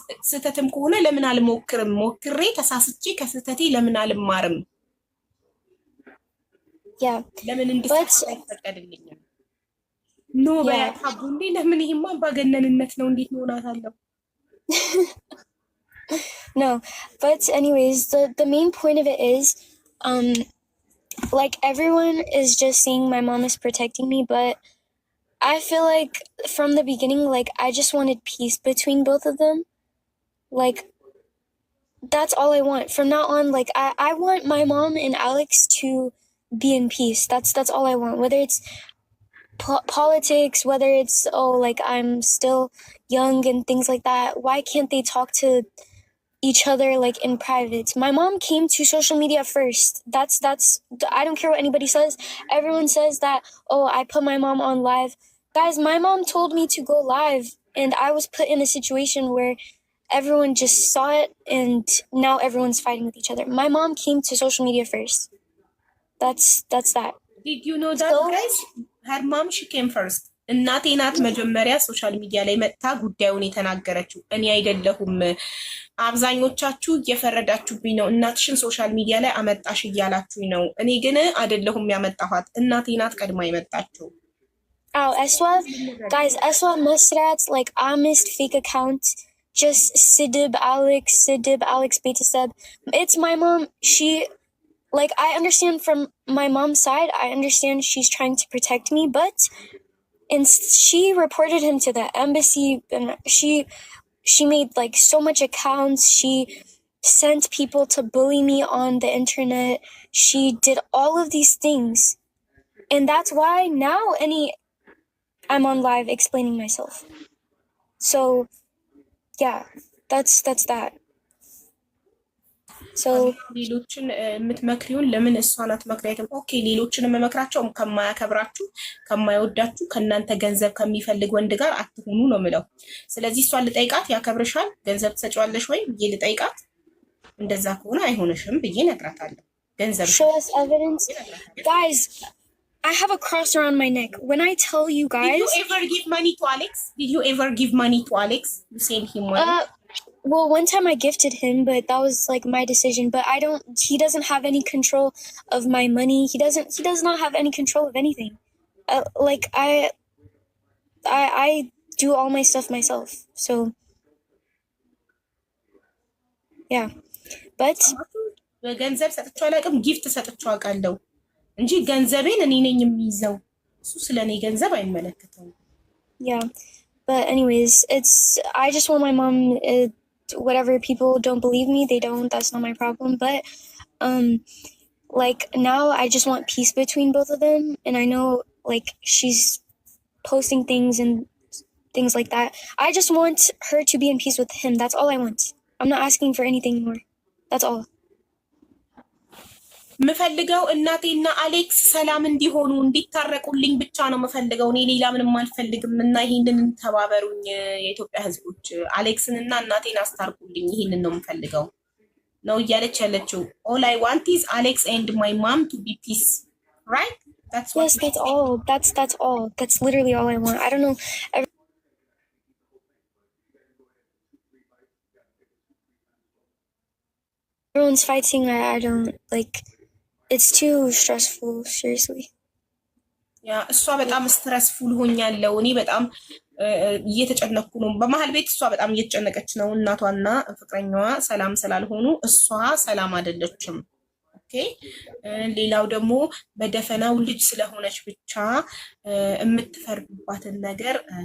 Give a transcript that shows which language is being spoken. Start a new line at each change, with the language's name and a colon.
Amharic: ስህተትም ከሆነ ለምን አልሞክርም? ሞክሬ ተሳስቼ ከስህተቴ ለምን አልማርም? ለምን እንድሳሳት አይፈቀድልኝም? ኖ በያታቡ እንዴ! ለምን ይሄማ ባገነንነት ነው። እንዴት ሆናታለሁ?
English: No, but anyways, the main point of it is, like everyone is just saying my mom is protecting me, but I feel like from the beginning, like I just wanted peace between both of them. Like that's all I want. From now on, like I want my mom and Alex to be in peace. That's all I want. Whether it's politics, whether it's like I'm still young and things like that. Why can't they talk to each other like in private? My mom came to social media first. That's I don't care what anybody says. Everyone says that, oh, I put my mom on live. Guys, my mom told me to go live and I was put in a situation where everyone just saw it and now everyone's fighting with each other. My mom came to social media first. That's that. Did you know that, guys? Her mom, she came first.
Amharic: እናቴ ናት መጀመሪያ ሶሻል ሚዲያ ላይ መጥታ ጉዳዩን የተናገረችው፣ እኔ አይደለሁም። አብዛኞቻችሁ እየፈረዳችሁብኝ ነው። እናትሽን ሶሻል ሚዲያ ላይ አመጣሽ እያላችሁኝ ነው። እኔ ግን አይደለሁም ያመጣኋት፣ እናቴ ናት ቀድማ የመጣችው።
English: Oh, Eswa, guys, Eswa Masrat, like honest fake account, just Sidib Alex Betaseb. It's my mom. She, like, I understand from my mom's side. I understand she's trying to protect me, but and she reported him to the embassy, and she made like so much accounts. She sent people to bully me on the internet. She did all of these things, and that's why now I'm on live explaining myself. So yeah, that's that. So
Amharic: ሌሎችን የምትመክሪውን ለምን እሷን አትመክሪያትም? ኦኬ ሌሎችን የምመክራቸው ከማያከብራችሁ ከማይወዳችሁ ከእናንተ ገንዘብ ከሚፈልግ ወንድ ጋር አትሆኑ ነው የምለው። ስለዚህ እሷን ልጠይቃት፣ ያከብርሻል ገንዘብ ትሰጪዋለሽ ወይ ብዬ ልጠይቃት። እንደዛ ከሆነ አይሆንሽም ብዬ እነግራታለሁ። ገንዘብ
English: show us evidence. Guys, I have a cross around my neck. When I tell you guys... Did you ever give money to Alex? Did you ever give money to Alex? You sent him money? Well, one time I gifted him, but that was like my decision. But he doesn't have any control of my money. He does not have any control of anything. Like I do all my stuff myself. So, yeah. But
Amharic: ገንዘብ ሰጥቼው አላውቅም፣ ጊፍት ሰጥቼው አውቃለሁ እንጂ ገንዘቤን እኔ ነኝ የሚይዘው። እሱ ስለኔ ገንዘብ አይመለከተውም።
English: Yeah. But anyways, I just want my mom, whatever people don't believe me, they don't, that's not my problem. But like now I just want peace between both of them. And I know like she's posting things and things like that. I just want her to be in peace with him. That's all I want. I'm not asking for anything more. That's all.
Amharic: ምፈልገው እናቴና አሌክስ ሰላም እንዲሆኑ እንዲታረቁልኝ ብቻ ነው ምፈልገው። እኔ ሌላ ምንም አልፈልግም። እና ይሄንን ተባበሩኝ የኢትዮጵያ ሕዝቦች፣ አሌክስንና እናቴን አስታርቁልኝ። ይሄንን ነው ምፈልገው ነው እያለች ያለችው።
English: all I want is Alex and my mom to be peace, right? That's what. Yes, that's all. That's all. That's literally all I want. I don't know. Everyone's fighting. I don't like. It's too stressful, seriously.
Amharic: ያ እሷ በጣም ስትረስፉል ሆኛለሁ። እኔ በጣም እየተጨነኩ ነው። በመሀል ቤት እሷ በጣም እየተጨነቀች ነው። እናቷና ፍቅረኛዋ ሰላም ስላልሆኑ እሷ ሰላም አይደለችም። ኦኬ ሌላው ደግሞ በደፈናው ልጅ ስለሆነች ብቻ የምትፈርዱባትን ነገር